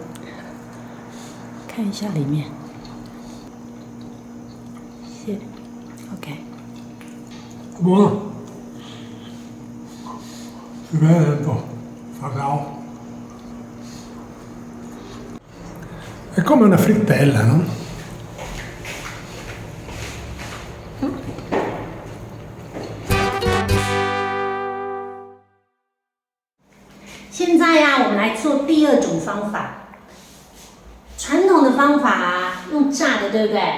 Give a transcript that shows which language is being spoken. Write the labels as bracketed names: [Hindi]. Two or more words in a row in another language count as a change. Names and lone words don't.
[Chinese] 看一下里面。是 ，OK。哇，这边很多发糕。 [Italian] È come una frittella, no? [Chinese] 现在呀，我们来做第二种方法。传统的方法啊，用炸的，对不对？